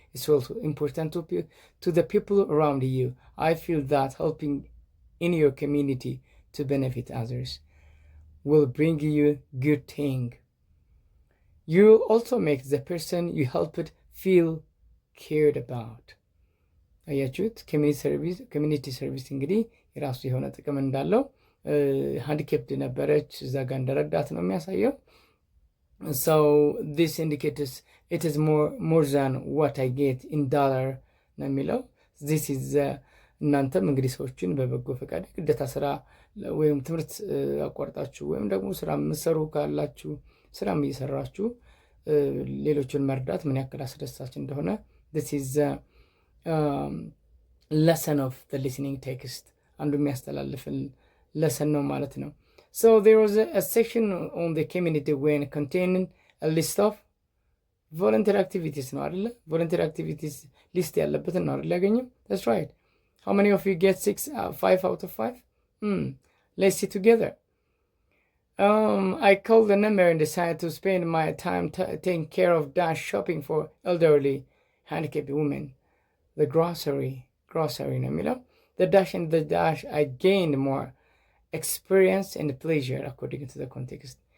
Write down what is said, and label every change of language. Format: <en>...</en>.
<en>It's also important to the people around you. I feel that helping in your community to benefit others. will bring you good thing. You'll also make the person you helped feel cared about.</en> <am>አያችሁት? ኮሚኒቲ ሰርቪስ እንግዲህ የራሱ የሆነ ጥቅም እንዳለው ሃንዲኬፕድ ነበረች እዛ ጋር እንደረዳት ነው የሚያሳየው።</am> <en>so this indicates it is more than what I get in dollar</en> <am>ነው የሚለው።</am> <en>this is</en> <am>እናንተም እንግዲህ ሰዎችን በበጎ ፈቃድ ግዴታ ስራ ወይም ትምህርት አቋርጣችሁ ወይም ደግሞ ስራ የምትሰሩ ካላችሁ ስራም እየሰራችሁ ሌሎችን መርዳት ምን ያክል አስደሳች እንደሆነ this is</am> <en>lesson of the listening text</en> <am>አንዱ የሚያስተላልፍን</am> <en>lesson</en> <am>ነው ማለት ነው።</am> <en>so there was a section on the community when containing a list of volunteer activities</en> <am>ነው አይደለ? volunteer activities list ያለበትን ነው አይደለ ያገኘው?</am> <en>that's right. how many of you get 5 out of 5? let's see together. I called the number and decided to spend my time taking care of dash shopping for elderly handicapped women. The grocery</en> <am>ነው የሚለው</am> <en>the dash and the dash I gained more experience and pleasure according to the context.</en>